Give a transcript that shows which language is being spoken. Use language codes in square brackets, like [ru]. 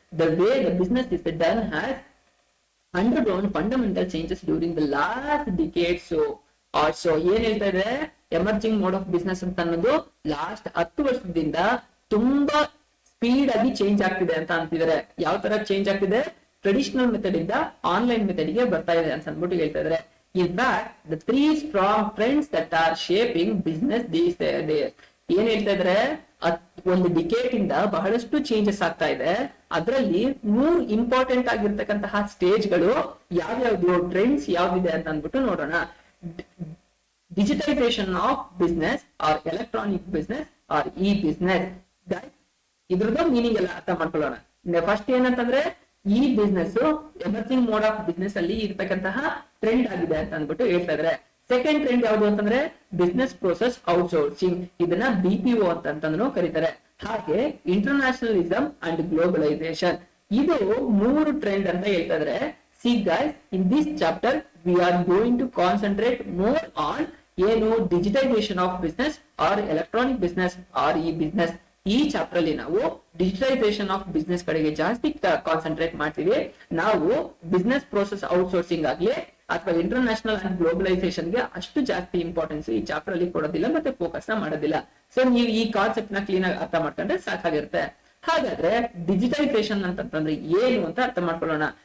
[en] The way the business is done has undergone fundamental changes during the last decade. So also [kn] ಏನ್ ಹೇಳ್ತಾ ಇದೆ, emerging mode of business ಅಂತ ಅನ್ನೋದು last 10 ವರ್ಷದಿಂದ ತುಂಬಾ ಸ್ಪೀಡ್ ಆಗಿ ಚೇಂಜ್ ಆಗ್ತಿದೆ ಅಂತ ಅಂತಿದ್ದಾರೆ. ಯಾವ ತರ ಚೇಂಜ್ ಆಗ್ತಿದೆ, ಟ್ರೆಡಿಷನಲ್ ಮೆಥಡ್ ಇಂದ ಆನ್ಲೈನ್ ಮೆಥಡ್ ಗೆ ಬರ್ತಾ ಇದೆ ಅಂತ ಅಂದ್ಬಿಟ್ಟು ಹೇಳ್ತಾ ಇದ್ದಾರೆ. [en] In fact, the three strong trends that are shaping business these days. [kn] ಏನ್ ಹೇಳ್ತಾ ಇದ್ರೆ, ಒಂದು ಡಿಕೇಟ್ ಇಂದ ಬಹಳಷ್ಟು ಚೇಂಜಸ್ ಆಗ್ತಾ ಇದೆ. ಅದರಲ್ಲಿ 3 ಇಂಪಾರ್ಟೆಂಟ್ ಆಗಿರ್ತಕ್ಕಂತಹ ಸ್ಟೇಜ್ಗಳು ಯಾವ್ಯಾವ್ದು, ಟ್ರೆಂಡ್ಸ್ ಯಾವ್ದಿದೆ ಅಂತ ಅಂದ್ಬಿಟ್ಟು ನೋಡೋಣ. [en] Digitisation of business or electronic business or e business. [kn] ಇದ್ರದ್ದು ಮೀನಿಂಗ್ ಎಲ್ಲ ಅರ್ಥ ಮಾಡ್ಕೊಳ್ಳೋಣ. ಫಸ್ಟ್ ಏನಂತಂದ್ರೆ, ಈ business emerging mode of business ಅಲ್ಲಿ ಇರ್ತಕ್ಕಂತಹ ಟ್ರೆಂಡ್ ಆಗಿದೆ ಅಂತ ಅಂದ್ಬಿಟ್ಟು ಹೇಳ್ತಾ ಇದ್ರೆ. ಸೆಕೆಂಡ್ ಟ್ರೆಂಡ್ ಯಾವುದು ಅಂತಂದ್ರೆ ಬಿಸ್ನೆಸ್ ಪ್ರೋಸೆಸ್ ಔಟ್ಸೋರ್ಸಿಂಗ್, ಇದನ್ನ BPO ಅಂತಂದ್ರೂ ಕರೀತಾರೆ. ಹಾಗೆ ಇಂಟರ್ನ್ಯಾಷನಲಿಸಮ್ ಅಂಡ್ ಗ್ಲೋಬಲೈಸೇಷನ್, ಇದು 3 ಟ್ರೆಂಡ್ ಅಂತ ಹೇಳ್ತಾ ಇದ್ರೆ. [en] See guys, in this chapter we are going to concentrate more on ಏನು digitisation of business or electronic business or e business. [kn] ಈ ಚಾಪ್ಟರ್ ಅಲ್ಲಿ ನಾವು ಡಿಜಿಟೈಸೇಷನ್ ಆಫ್ ಬಿಸ್ನೆಸ್ ಕಡೆಗೆ ಜಾಸ್ತಿ ಕಾನ್ಸಂಟ್ರೇಟ್ ಮಾಡ್ತೀವಿ. ನಾವು ಬಿಸ್ನೆಸ್ ಪ್ರೋಸೆಸ್ ಔಟ್ಸೋರ್ಸಿಂಗ್ ಆಗ್ಲಿ ಅಥವಾ ಇಂಟರ್ನ್ಯಾಷನಲ್ ಅಂಡ್ ಗ್ಲೋಬಲೈಸೇಷನ್ ಗೆ ಅಷ್ಟು ಜಾಸ್ತಿ ಇಂಪಾರ್ಟೆನ್ಸ್ ಈ ಚಾಪ್ಟರ್ ಅಲ್ಲಿ ಕೊಡೋದಿಲ್ಲ ಮತ್ತೆ ಫೋಕಸ್ ಮಾಡೋದಿಲ್ಲ. ಸೊ ನೀವು ಈ ಕಾನ್ಸೆಪ್ಟ್ ನ ಕ್ಲೀನ್ ಆಗಿ ಅರ್ಥ ಮಾಡ್ಕೊಂಡ್ರೆ ಸಾಕಾಗಿರುತ್ತೆ. ಹಾಗಾದ್ರೆ ಡಿಜಿಟೈಸೇಷನ್ ಅಂತಂದ್ರೆ ಏನು ಅಂತ ಅರ್ಥ ಮಾಡ್ಕೊಳ್ಳೋಣ.